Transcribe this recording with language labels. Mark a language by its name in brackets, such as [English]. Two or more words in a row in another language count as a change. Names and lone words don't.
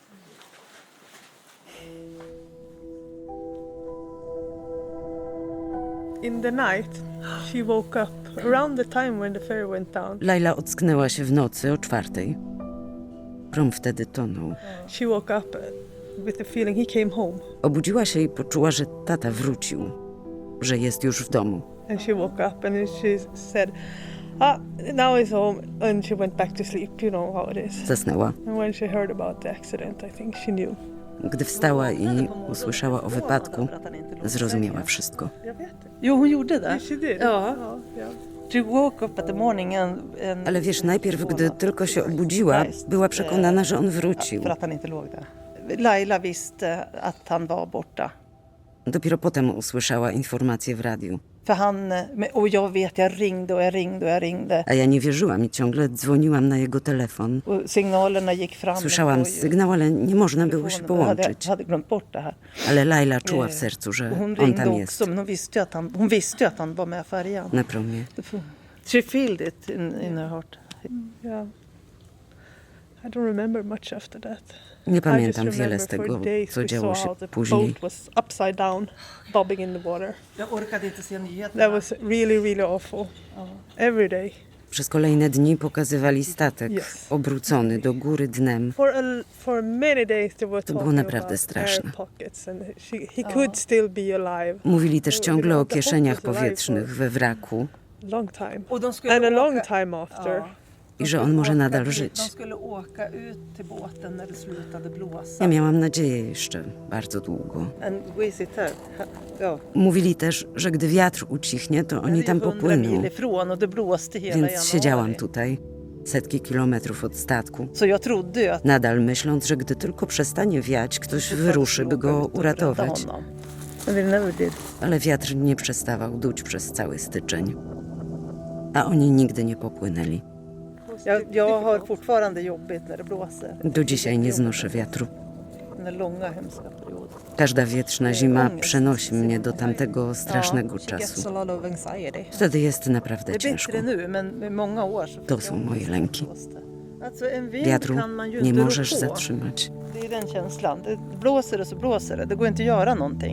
[English] In the night, she woke up around the time when the ferry went down. [Polish] Laila ocknęła się w nocy o 4:00. Prom wtedy tonął. [English] She woke up with the feeling he came home. [Polish] Obudziła się i poczuła, że tata wrócił, że jest już w domu. [English] And she woke up and she said, now he's home. And she went back to sleep. You know how it is. [Polish] Zasnęła. [English] And when she heard about the accident, I think she knew. [Polish] Gdy wstała i usłyszała o wypadku, zrozumiała wszystko. [Swedish] Jo, hon gjorde det. [English] She did. [Swedish] Ja. [English] Yeah. She woke up at the morning and [Polish] Ale wiesz, najpierw, gdy tylko się obudziła, była przekonana, że on wrócił. [Swedish] för att han inte låg där. Laila visste att han var borta. [Polish] Dopiero potem usłyszała informację w radiu. [Swedish] För han, och jag vet, jag ringde och jag ringde och jag ringde. [Polish] A ja nie wierzyłam i ciągle dzwoniłam na jego telefon. [Swedish] Och signalerna gick fram. [Polish] Słyszałam sygnał, ale nie można było się połączyć. [Swedish] hade glömt bort det här. [Polish] Ale Laila czuła w sercu, że [Swedish] Hon [Polish] on [Swedish] ringde [Polish] tam [Swedish] också, [Polish] jest, [Swedish] men hon visste ju att han var med färjan. [Polish] na promie. [English] She felt it in her heart. Yeah. I don't remember much after that. [Polish] Nie [English] I [Polish] pamiętam [English] just [Polish] wiele z [English] remember [Polish] tego, [English] for days [Polish] co [English] we [Polish] działo [English] saw [Polish] się [English] how the [Polish] później. [English] boat was upside down, bobbing in the water. [Swedish] Jag orkade inte se nyheterna. [English] That was really, really awful. Every day. [Polish] Przez kolejne dni pokazywali statek, [English] Yes. [Polish] obrócony do góry dnem. [English] For many days they were [Polish] To było [English] talking [Polish] naprawdę [English] about [Polish] straszne. [English] air pockets and he could still be alive. [Polish] Mówili też ciągle o [English] The boat [Polish] kieszeniach [English] was alive [Polish] powietrznych we wraku [English] for a long time. [Swedish] Och de skulle [English] And a long [Swedish] åka- [English] time after. [Polish] i że on może nadal [Swedish] De [Polish] żyć. [Swedish] skulle åka ut till båten när det slutade blåsa. [Polish] Ja miałam nadzieję jeszcze bardzo długo. [English] And we sit there. [Swedish] Ja. [Polish] Mówili też, że gdy wiatr ucichnie, to oni tam [Swedish] 100 [Polish] popłyną. [Swedish] mil ifrån och det blåste hela [Polish] Więc [Swedish] januari. [Polish] siedziałam tutaj, setki kilometrów od statku, [Swedish] Så jag trodde ju att [Polish] nadal myśląc, że gdy tylko przestanie wiać, ktoś wyruszy, by go uratować. [English] And they never did. [Polish] Ale wiatr nie przestawał duć przez cały styczeń. A oni nigdy nie popłynęli. [Swedish] Jag har fortfarande jobbigt när det blåser. [Polish] Do dzisiaj nie znoszę wiatru. [Swedish] Den där långa hemska perioden. [Polish] Każda wietrzna zima przenosi mnie do tamtego strasznego czasu. Wtedy jest naprawdę [Swedish] Det är [Polish] ciężko. [Swedish] bättre nu, men många år så [Polish] To są moje lęki. [Swedish] Alltså en vind [Polish] Wiatru [Swedish] kan man ju [Polish] nie [Swedish] inte rå [Polish] możesz [Swedish] på. [Polish] zatrzymać. [Swedish] Det är den känslan. Det blåser det så blåser det. Det går inte att göra någonting.